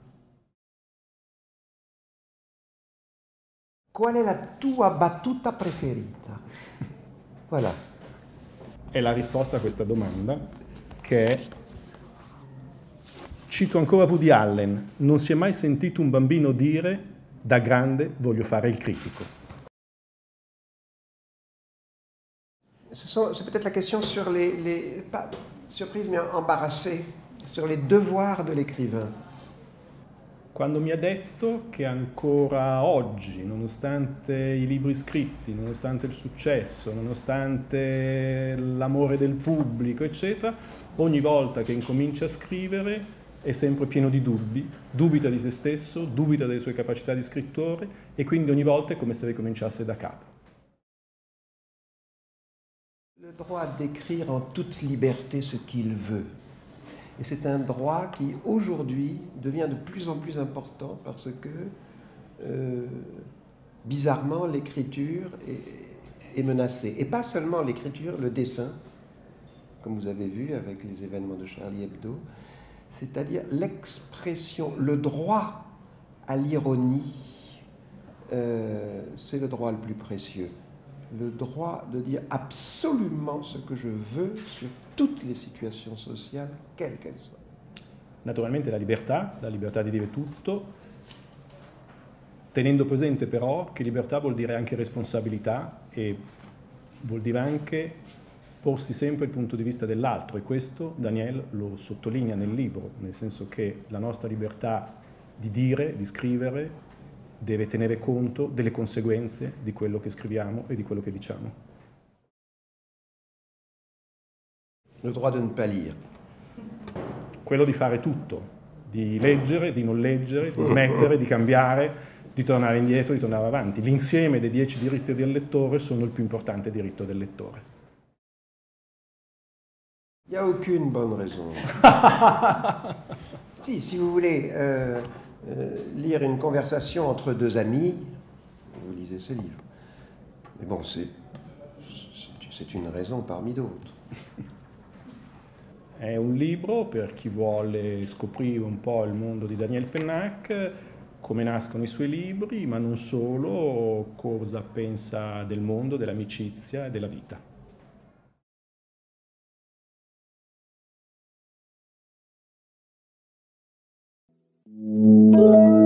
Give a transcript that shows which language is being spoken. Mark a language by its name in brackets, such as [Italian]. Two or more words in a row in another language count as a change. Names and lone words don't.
[Italian] Qual è la tua battuta preferita? [French] Voilà. [Italian] È la risposta a questa domanda, che è, cito ancora Woody Allen, non si è mai sentito un bambino dire da grande voglio fare il critico. [French] C'est peut-être la question sur pas surprise mais embarrassée, sur les devoirs de l'écrivain. [Italian] Quando mi ha detto che ancora oggi, nonostante i libri scritti, nonostante il successo, nonostante l'amore del pubblico, eccetera, ogni volta che incomincia a scrivere è sempre pieno di dubbi, dubita di se stesso, dubita delle sue capacità di scrittore e quindi ogni volta è come se ricominciasse da capo. [French] Le droit d'écrire en toute liberté ce qu'il veut. Et c'est un droit qui, aujourd'hui, devient de plus en plus important parce que, bizarrement, l'écriture est menacée. Et pas seulement l'écriture, le dessin, comme vous avez vu avec les événements de Charlie Hebdo, c'est-à-dire l'expression, le droit à l'ironie, c'est le droit le plus précieux. Le droit de dire absolument ce que je veux sur [Italian] tutte le situazioni sociali, [French] quelle qu'elle soit. [Italian] Naturalmente la libertà di dire tutto, tenendo presente però che libertà vuol dire anche responsabilità e vuol dire anche porsi sempre il punto di vista dell'altro, e questo Daniel lo sottolinea nel libro, nel senso che la nostra libertà di dire, di scrivere, deve tenere conto delle conseguenze di quello che scriviamo e di quello che diciamo. [French] Le droit de ne pas lire. [Italian] Quello di fare tutto, di leggere, di non leggere, di smettere, di cambiare, di tornare indietro, di tornare avanti. L'insieme dei 10 diritti del lettore sono il più importante diritto del lettore. [French] Il n'y a aucune bonne raison. Si vous voulez lire une conversation entre deux amis, vous lisez ce livre. Mais bon, c'est une raison parmi d'autres. [Italian] È un libro per chi vuole scoprire un po' il mondo di Daniel Pennac, come nascono i suoi libri, ma non solo, cosa pensa del mondo, dell'amicizia e della vita.